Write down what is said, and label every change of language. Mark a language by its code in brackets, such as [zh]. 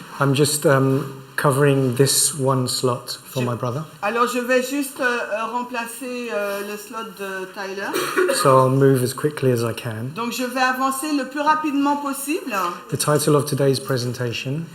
[en] I'm just covering this one slot for my brother. [fr] Alors je vais juste remplacer le slot de Tyler. [en] So I'll move as quickly as I can. [fr] Donc je vais avancer le plus rapidement possible. [en] The title of today's presentation.